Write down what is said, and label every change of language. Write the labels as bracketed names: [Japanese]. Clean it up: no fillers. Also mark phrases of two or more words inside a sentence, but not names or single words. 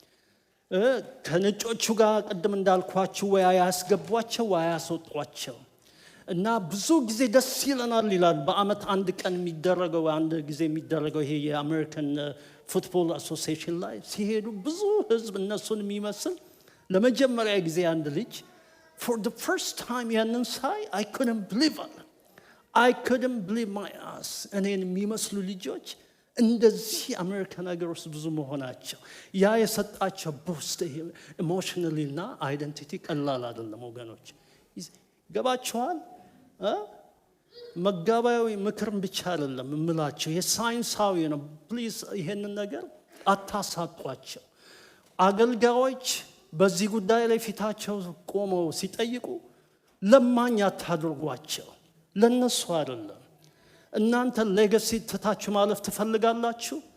[Amharic] ከነጮቹ ጋር ቅድም እንዳልኳችሁ ወይ አያስገቧቸው ወይ አያስወጧቸው። እና ብዙ ጊዜ ደስ ይለናል ይላል። በአመት አንድ ቀን የሚደረገው አንድ ጊዜ የሚደረገው ይሄ የአሜሪካን ፉትቦል አሶሲዬሽን ላይ ሲሄዱ ብዙ ህዝብ እነሱን የሚመስል ለመጀመሪያ ጊዜ አንድ ልጅ [English] for the first time [Amharic] ያንን ሳይ [English] I couldn't believe my ass [Amharic] እኔን የሚመስሉ ልጆች እንደዚህ አሜሪካን ሀገር ውስጥ ብዙ መሆናቸው ያ የሰጣቸው [English] boost emotionally [Amharic] እና አይደንቲቲ ቀላል አይደለም ወገኖች ገባችኋል መጋባያዊ ምክርም ብቻ አይደለም እምላችሁ የሳይንሳዊ ነው ፕሊዝ ይሄንን ነገር አታሳጧቸው አገልጋዮች በዚህ ጉዳይ ላይ ፊታቸው ቆመው ሲጠይቁ ለማኝ አታድርጓቸው ለነሱ አይደለም እናንተ ሌጋሲ ተታችሁ ማለፍ ትፈልጋላችሁ